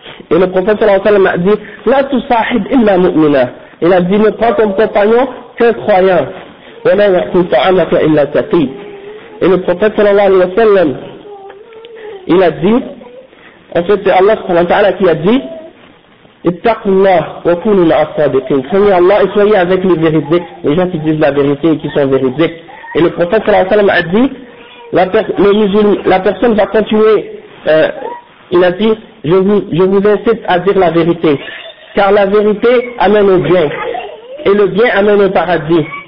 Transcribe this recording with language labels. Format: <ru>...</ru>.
<fr>Et le prophète sallallahu alayhi wa sallam a dit,</fr> <ar>la tu sahib illa mu'mina.</ar> <fr>Il a dit, ne prends comme compagnon qu'un croyant.</fr> <ar>Wa la yakun ta'amaka illa taqi.</ar> <fr>Et le prophète sallallahu alayhi wa sallam, il a dit, en fait c'est Allah sallallahu alayhi wa sallam qui a dit,</fr> <ar>اتقوا الله وكونوا مع الصادقين.</ar> <fr>Craignez Allah et soyez avec les véridiques, les gens qui disent la vérité et qui sont véridiques. Et le prophète sallallahu alayhi wa sallam a dit, la personne va continuer, il a dit, je vous incite à dire la vérité. Car la vérité amène au bien. Et le bien amène au paradis.</fr>